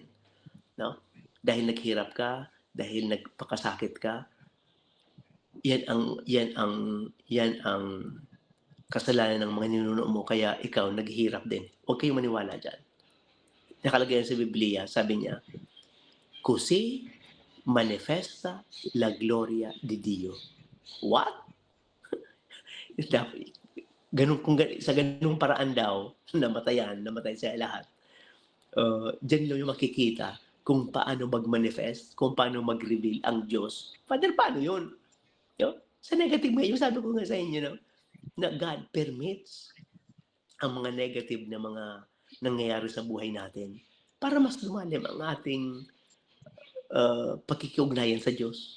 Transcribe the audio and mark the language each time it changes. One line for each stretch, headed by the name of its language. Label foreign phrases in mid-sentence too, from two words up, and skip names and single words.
Filipino: No? Dahil naghirap ka, dahil nagpakasakit ka, yan ang kasalanan ng mga ninuno mo, kaya ikaw naghihirap din. Huwag kayong maniwala dyan. Nakalagay sa Biblia, sabi niya,
Italian: Così manifesta la gloria di Dio.
English: What?
Filipino: Sa ganung paraan daw, namatay siya lahat. Diyan lang yung makikita kung paano mag-manifest, kung paano mag-reveal ang Diyos. Father, paano yun? Sa negative nga, yung sabi ko nga sa inyo, no? Na
English: God permits
Filipino: ang mga negative na mga nangyayari sa buhay natin para mas lumalim ang ating pakikiugnayan sa Diyos.